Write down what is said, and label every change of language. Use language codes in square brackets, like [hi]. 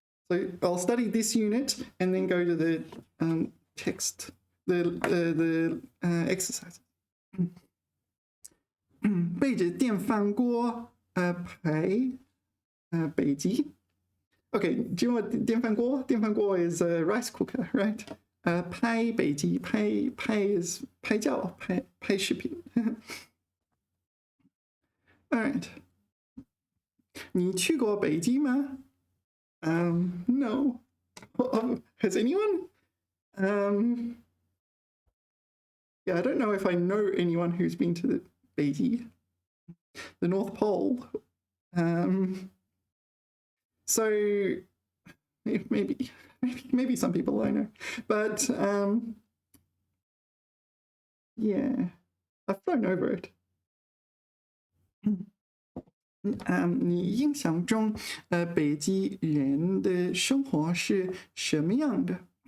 [en] So I'll study this unit and then go to the text, the exercise. [zh] 背着电饭锅排北极. [en] Okay, do you know what 电饭锅? 电饭锅 is a rice cooker, right? [zh] 拍北极, 拍 is 拍照, 拍视频. [en] All right. [zh] 你去过北极吗? [en] No. Has anyone? Yeah, I don't know if I know anyone who's been to the Beijing, the North Pole. So maybe some people I know, but yeah, I've flown over it. [zh] 你印象中北极人的生活是什么样的？